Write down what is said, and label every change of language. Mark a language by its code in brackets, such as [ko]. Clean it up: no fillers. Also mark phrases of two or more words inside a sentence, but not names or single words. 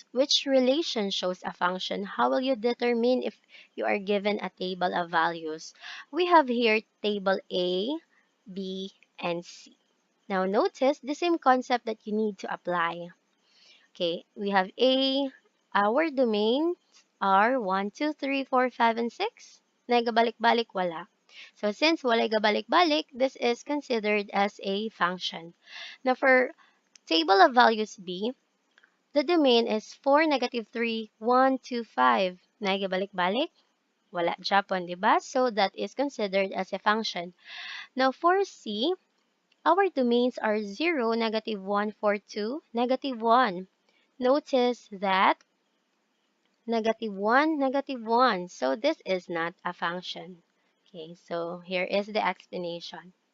[en] Which relation shows a function? How will you determine if you are given a table of values? We have here table A, B, and C. Now, notice the same concept that you need to apply. Okay, we have A, our domains are 1, 2, 3, 4, 5, and 6. [hil] Nagabalik-balik, wala. So, since wala gabalik-balik, [en] this is considered as a function. Now, for table of values B, the domain is 4, -3, 1, 2, 5. [hil] Naigabalik-balik? Wala Japon, di ba? [en] So that is considered as a function. Now for C, our domains are 0, -1, 4, 2, -1. Notice that -1, -1. So this is not a function. Okay, so here is the explanation.